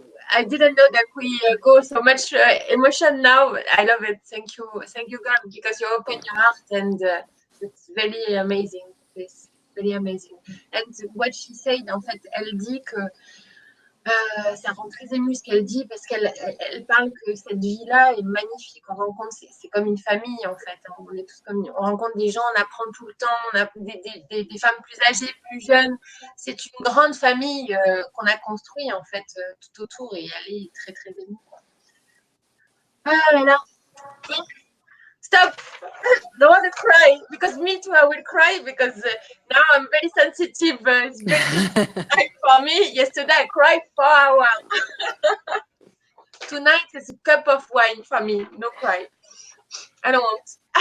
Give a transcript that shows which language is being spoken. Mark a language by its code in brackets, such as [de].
[en] I didn't know that we go so much emotion now. I love it. Thank you, God, because you open your heart, and it's very amazing. It's very amazing. And what she said, [fr] en fait, elle dit que ça rend très émue ce qu'elle dit, parce qu'elle parle que cette vie-là est magnifique. On rencontre, c'est comme une famille en fait. On est tous comme, on rencontre des gens, on apprend tout le temps, on a des femmes plus âgées, plus jeunes. C'est une grande famille qu'on a construite en fait tout autour, et elle est très très émue. Ah là là. Stop! [en] Don't want to cry, because me too, I will cry, because now I'm very sensitive. It's very like for me. Yesterday I cried for a while. Tonight is a cup of wine for me. No cry. I don't want.